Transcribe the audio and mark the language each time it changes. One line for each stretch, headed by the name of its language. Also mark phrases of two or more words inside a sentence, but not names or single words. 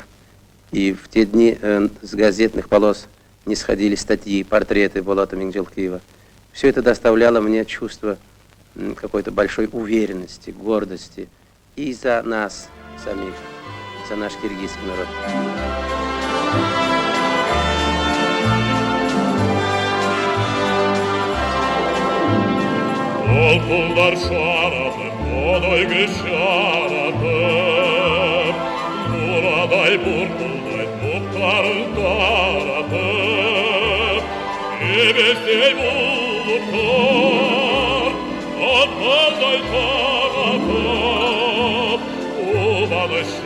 Russian: И в те дни с газетных полос не сходили статьи, портреты Булата Миңжилкиева. Все это доставляло мне чувство какой-то большой уверенности, гордости и за нас самих, за наш киргизский народ.
Kyrgyz: Толкундар шаратып, одойгы шаратып, Бурадай буркулдай буктарын таратып, Эбестей булуктар, атпаздай таратып, Убаны